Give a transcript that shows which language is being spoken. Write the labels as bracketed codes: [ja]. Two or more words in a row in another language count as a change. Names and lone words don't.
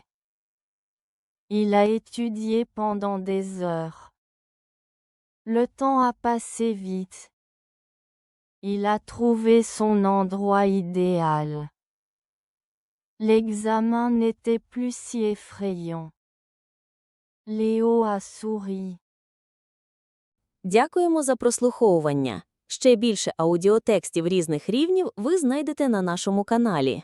[fr] Il a étudié pendant des heures. Le temps a passé vite. Il a trouvé son endroit idéal. L'examen n'était plus si effrayant. Léo a souri. [uk] Дякуємо за прослуховування. Ще більше аудіотекстів різних рівнів ви знайдете на нашому каналі.